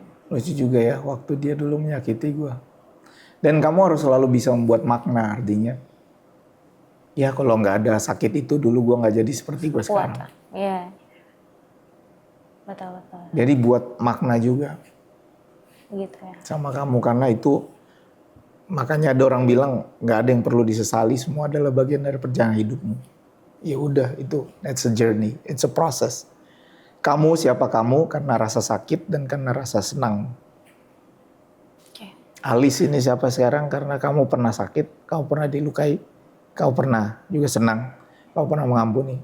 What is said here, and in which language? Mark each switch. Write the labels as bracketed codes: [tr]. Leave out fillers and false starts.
[id] Lucu juga ya waktu dia dulu menyakiti gue. Dan kamu harus selalu bisa membuat makna, artinya ya kalau nggak ada sakit itu dulu gue nggak jadi seperti gue sekarang. Iya. Betul. Jadi buat makna juga. Gitu ya. Sama kamu karena itu makanya ada orang bilang nggak ada yang perlu disesali, semua adalah bagian dari perjalanan hidupmu. Ya udah itu, [en] it's a journey, it's a process. [id] Kamu siapa kamu karena rasa sakit dan karena rasa senang. Alice ini siapa sekarang karena kamu pernah sakit, kamu pernah dilukai, kamu pernah juga senang, kamu pernah mengampuni.